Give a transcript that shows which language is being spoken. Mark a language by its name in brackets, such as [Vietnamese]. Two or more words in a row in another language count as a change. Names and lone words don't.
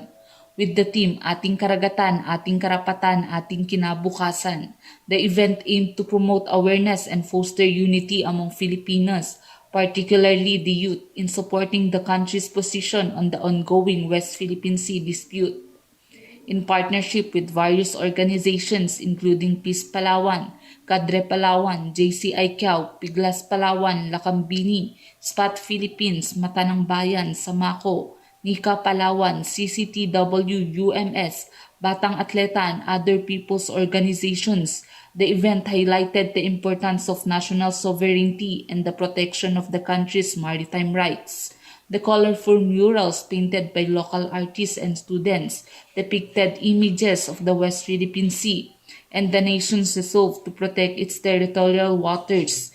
[English] With the theme, [Filipino] Ating Karagatan, Ating Karapatan, Ating Kinabukasan, [English] the event aimed to promote awareness and foster unity among Filipinos, particularly the youth, in supporting the country's position on the ongoing West Philippine Sea dispute. In partnership with various organizations including Peace Palawan, Kadre Palawan, JCI Kiao, Piglas Palawan, Lakambini, SPAT Philippines, Mata ng Bayan, Samako, Nika Palawan, CCTW, UMS, Batang Atleta, and other people's organizations, the event highlighted the importance of national sovereignty and the protection of the country's maritime rights. The colorful murals painted by local artists and students depicted images of the West Philippine Sea and the nation's resolve to protect its territorial waters.